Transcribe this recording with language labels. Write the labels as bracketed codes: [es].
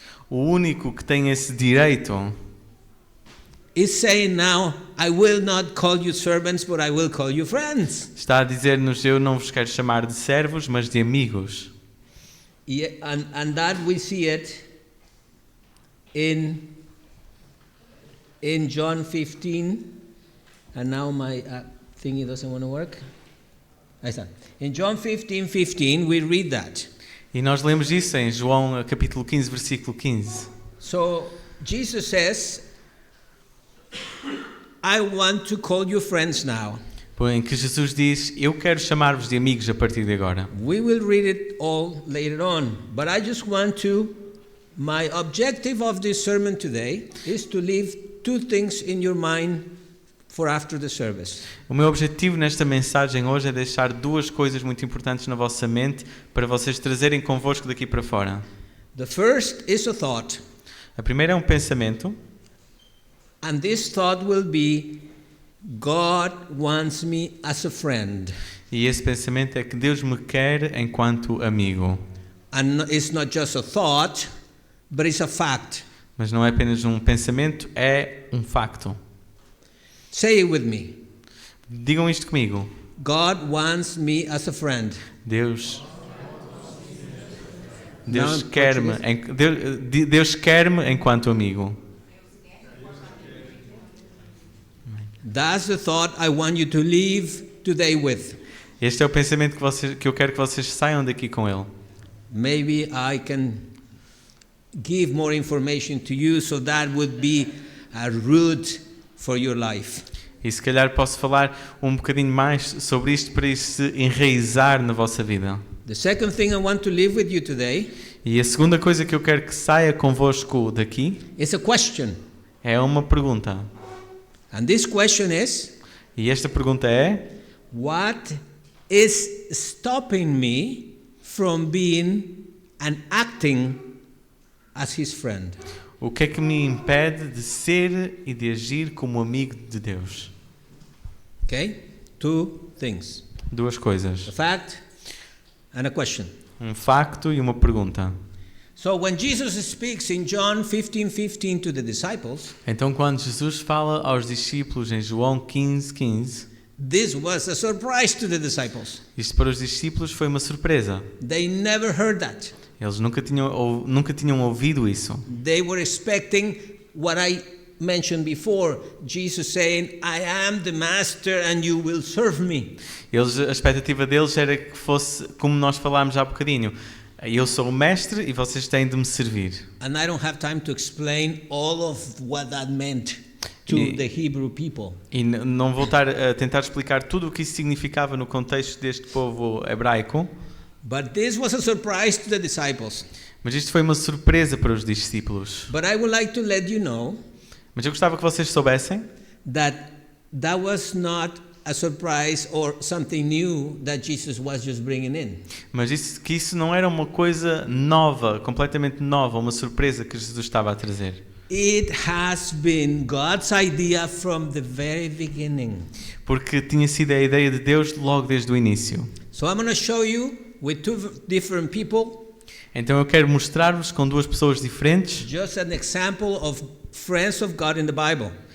[pt] o único que tem esse direito [en] is saying now, I will not call you servants, but I will call you friends. [pt] está a dizer-nos: eu não vos quero chamar de servos, mas de amigos. [en] Yeah, and that we see it in John 15, and now my thingy doesn't want to work. In John 15:15 we read that. [pt] E nós lemos isso em João capítulo 15, versículo 15. [en] So Jesus says, I want to call you friends now. [pt] Em que Jesus diz: eu quero chamar-vos de amigos a partir de agora. [en] We will read it all later on, but I just want to, my objective of this sermon today is to leave two things in your mind for after the service. [pt] O meu objetivo nesta mensagem hoje é deixar duas coisas muito importantes na vossa mente para vocês trazerem convosco daqui para fora. [en] The first is a thought. [pt] A primeira é um pensamento. [en] And this thought will be, God wants me as a friend. [pt] E esse pensamento é que Deus me quer enquanto amigo. [en] And it's not just a thought, but it's a fact. [pt] Mas não é apenas um pensamento, é um facto. [en] Say it with me. [pt] Digam isto comigo. [en] God wants me as a friend. [pt] Deus Não, quer-me, Deus quer-me enquanto amigo. [en] That's the thought I want you to leave today with. [pt] Este é o pensamento que eu quero que vocês saiam daqui com ele. [en] Maybe I can give more information to you so that would be a root for your life. [pt] E se calhar posso falar um bocadinho mais sobre isto para isso se enraizar na vossa vida. [en] The second thing I want to leave with you today [pt] E a segunda coisa que eu quero que saia convosco daqui [en] is a question. [pt] é uma pergunta. [en] And this question is, [pt] E esta pergunta é: [en] what is stopping me from being and acting as his friend? [pt] o que é que me impede de ser e de agir como amigo de Deus? [en] Okay? Two things. [pt] Duas [en] A [pt] coisas. [en] fact and a question. [pt] Um facto e uma pergunta. [en] So when Jesus speaks in John 15:15 to the disciples, [pt] Então, quando Jesus fala aos discípulos em João 15:15, [en] this was a surprise to the disciples. [pt] isto para os discípulos foi uma surpresa. [en] They never heard that. [pt] Eles nunca tinham ouvido isso. [en] They were expecting what I mentioned before, Jesus saying, I am the master and you will serve me. [pt] A expectativa deles era que fosse como nós falámos há bocadinho. Eu sou o mestre e vocês têm de me servir. [en] And I don't have time to explain all of what that meant to the Hebrew people. [pt] E não vou estar a tentar explicar tudo o que isso significava no contexto deste povo hebraico. [en] But this was a surprise to the disciples. [pt] Mas isto foi uma surpresa para os discípulos. [en] But I would like to let you know [pt] Mas eu gostava que vocês soubessem [en] that was not a surprise or something new that Jesus was just bringing in. [pt] Mas que isso não era uma coisa nova, completamente nova, uma surpresa que Jesus estava a trazer. [en] It has been God's idea from the very beginning. [pt] Porque tinha sido a ideia de Deus logo desde o início. [en] So I'm going to show you with two different people. [pt] Então eu quero mostrar-vos com duas pessoas diferentes. [en] Just an example of friends of God in the Bible.